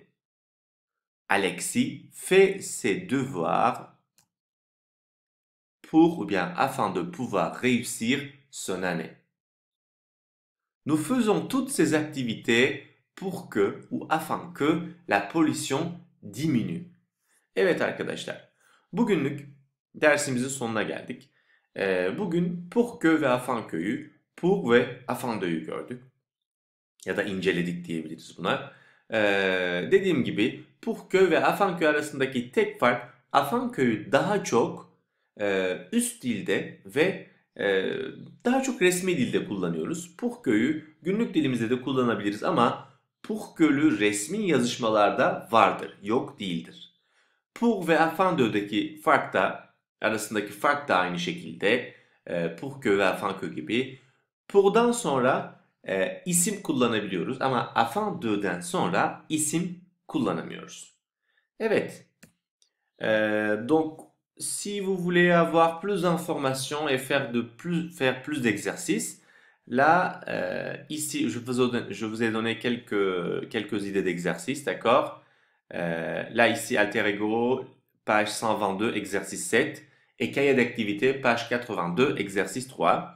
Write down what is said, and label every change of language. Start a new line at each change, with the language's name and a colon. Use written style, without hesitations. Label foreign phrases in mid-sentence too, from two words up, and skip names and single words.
French: Alexis fait ses devoirs pour ou bien afin de pouvoir réussir son année. Nous faisons toutes ces activités pour que ou afin que la pollution diminue.
Turkish: Evet arkadaşlar, bugünlük dersimizin sonuna geldik. Bugün
French: pour que
Turkish: ve
French: afin qu'yu,
Turkish: pour ve
French: afin de'yu
Turkish: gördük. Ya da inceledik diyebiliriz buna. Dediğim gibi
French: pour que
Turkish: ve
French: afin que
Turkish: arasındaki tek fark
French: afin qu'yu
Turkish: daha çok üst dilde ve daha çok resmi dilde kullanıyoruz.
French: Pour qu'yu
Turkish: günlük dilimizde de kullanabiliriz ama
French: pour que'lü
Turkish: resmi yazışmalarda vardır, yok değildir. Pour ve
French: afin de'deki
Turkish: fark da arasındaki fark da aynı şekilde
French: pour que
Turkish: ve
French: afin que
Turkish: gibi. Pour'dan sonra isim kullanabiliyoruz ama
French: afin de'den
Turkish: sonra isim kullanamıyoruz. Evet.
French: Donc si vous voulez avoir plus d'informations et faire plus d'exercices, là, ici, je vous ai donné quelques idées d'exercices, d'accord? Là, ici, Alter Ego, page 122, exercice 7, et cahier d'activité, page 82, exercice 3.